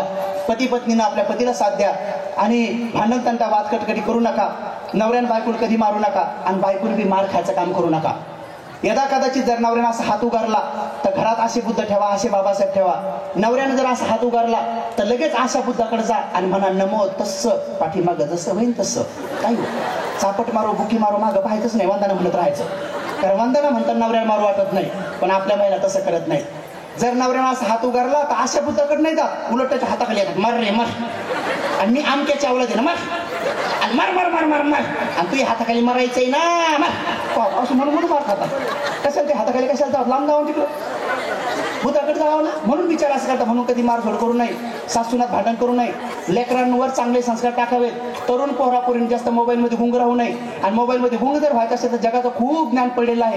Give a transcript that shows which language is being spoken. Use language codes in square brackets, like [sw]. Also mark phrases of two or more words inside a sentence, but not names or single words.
[mr] पती पत्नीनं आपल्या पतीला साथ द्या आणि भांडण तंटा वादकट कधी करू नका. नवऱ्यानं बायकोला कधी मारू नका आणि बायकोने बी मार खायचं काम करू नका. यदा कदाचित जर नवऱ्यानं असा हात उगारला तर घरात असे बुद्ध ठेवा, असे बाबासाहेब ठेवा. नवऱ्यानं जर असा हात उगारला तर लगेच अशा बुद्धाकडे जा आणि म्हणा [pi] नमो तस्स, [mr] पाठीमागं जसं होईन तसं. काही चापट मारो बुकी मारो मागं पाहायचंच नाही, वंदना म्हणत राहायचं. कारण वंदना म्हणतात नवऱ्याला मारू वाटत नाही, पण आपल्या महिला तसं करत नाही. जर नवऱ्यानं असा हात उगारला तर अशा बुद्धाकडे नाही जात, उलट त्याच्या हाताखाली येतात, मार रे मार, आणि मी आमक्याच्या आवला दे ना मार, आणि मार मार मार मार मार, आणि तू हाताखाली मारायचंय ना मार, असं म्हणून मार खातात. कशाला ते हाताखाली कशाला जावं, लांब जावं तिकडं, बुद्धाकडे जावं ना. म्हणून विचार असं करता, म्हणून कधी मारझोड करू नये, सासूनात भांडण करू नये, लेकरांवर चांगले संस्कार टाकावेत. तरुण पोरापोरींनी जास्त मोबाईलमध्ये गुंग राहू नये. आणि मोबाईलमध्ये गुंग जर व्हायचं असेल तर जगाचं खूप ज्ञान पडलेलं आहे.